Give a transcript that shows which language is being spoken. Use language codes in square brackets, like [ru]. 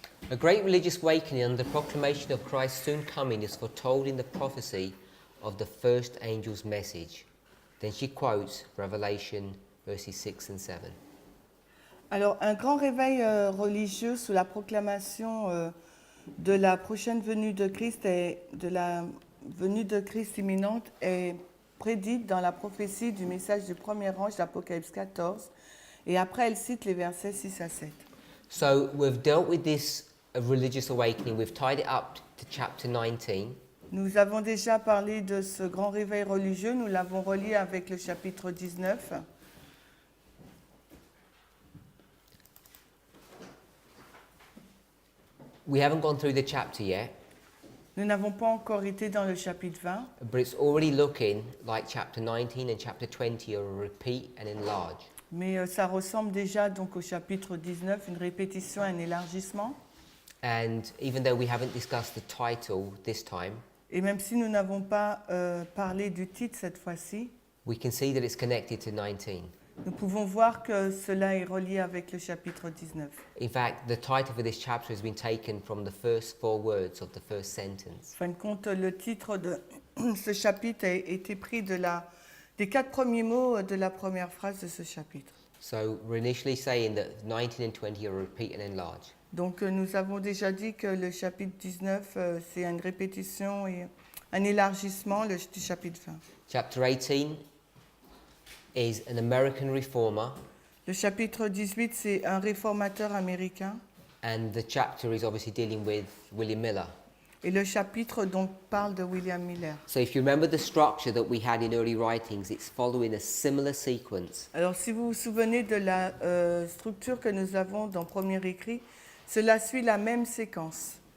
[en] A great religious awakening under the proclamation of Christ's soon coming is foretold in the prophecy of the first angel's message. Then she quotes Revelation verses 6 and 7. [fr] Alors, un grand réveil religieux sous la proclamation de la prochaine venue de Christ et de la venue de Christ imminente est prédite dans la prophétie du message du premier ange d'Apocalypse 14. Et après, elle cite les versets 6 à 7. [en] So we've dealt with this religious awakening. We've tied it up to chapter 19. [fr] Nous avons déjà parlé de ce grand réveil religieux. Nous l'avons relié avec le chapitre 19. [en] We haven't gone through the chapter yet, [fr] Nous n'avons pas encore été dans le chapitre 20, [en] but it's already looking like chapter 19 and chapter 20 are a repeat and enlarge. [fr] mais ça ressemble déjà donc au chapitre 19, une répétition, un élargissement. [en] And even though we haven't discussed the title this time, [fr] Et même si nous n'avons pas parlé du titre cette fois-ci, [en] we can see that it's connected to 19. [fr] nous pouvons voir que cela est relié avec le chapitre 19. [en] In fact, the title for this chapter has been taken from the first 4 words of the first sentence. [fr] En fin de compte, le titre de ce chapitre a été pris des 4 premiers mots de la première phrase de ce chapitre. [en] So we're initially saying that 19 and 20 are repeat and enlarge. [fr] Donc nous avons déjà dit que le chapitre 19, c'est une répétition et un élargissement du chapitre 20. [en] Chapter 18 is an American reformer, [fr] Le chapitre 18, c'est un réformateur américain. [en] and the chapter is obviously dealing with William Miller. [fr] Et le chapitre donc parle de William Miller. [en] So if you remember the structure that we had in early writings, it's following a similar sequence. [fr] Alors si vous vous souvenez de la structure que nous avons dans Premier écrit, cela suit la même séquence.